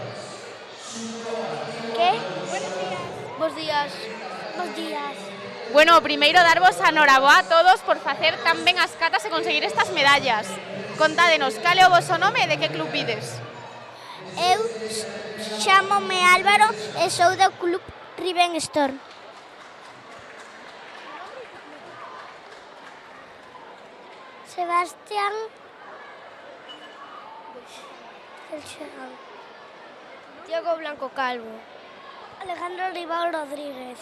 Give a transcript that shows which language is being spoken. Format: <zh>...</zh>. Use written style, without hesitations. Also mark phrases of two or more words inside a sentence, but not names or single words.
<es>Buenos días.</es> <gl>Bos días. Bos días. Bueno, primeiro darvos a noraboa a todos por facer tan ben as catas e conseguir estas medallas. Contádenos, cal é o voso nome e de que club ides? Eu chámome Álvaro e sou do Club Riven Storm. Sebastián Diego Blanco Calvo. Alejandro Ribao Rodríguez.</gl>